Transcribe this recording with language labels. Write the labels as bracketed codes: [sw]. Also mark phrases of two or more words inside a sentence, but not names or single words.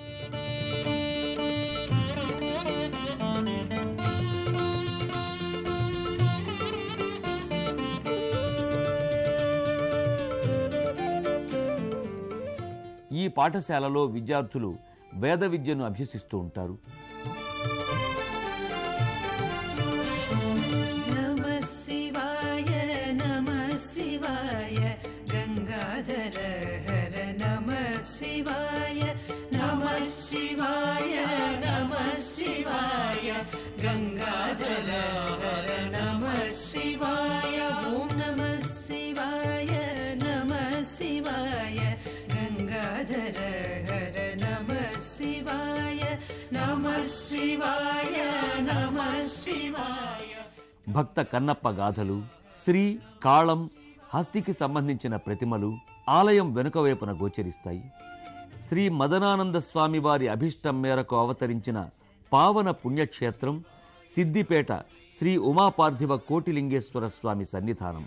[te] ఈ పాఠశాలలో విద్యార్థులు వేద విద్యను అభ్యసిస్తూ ఉంటారు. [sa] नमः शिवाय गंगाधर हर नमः शिवाय गंगाधर हर नमः शिवाय ओम नमः शिवाय गंगाधर हर नमः शिवाय नमः शिवाय. [te] భక్త కన్నప్ప గాథలు, శ్రీ కాళం, హస్తికి సంబంధించిన ప్రతిమలు ఆలయం వెనుక వైపున గోచరిస్తాయి. శ్రీ మదనానంద స్వామి వారి అభిష్టం మేరకు అవతరించిన పావన పుణ్యక్షేత్రం సిద్దిపేట శ్రీ ఉమాపార్థివ కోటిలింగేశ్వర స్వామి సన్నిధానం.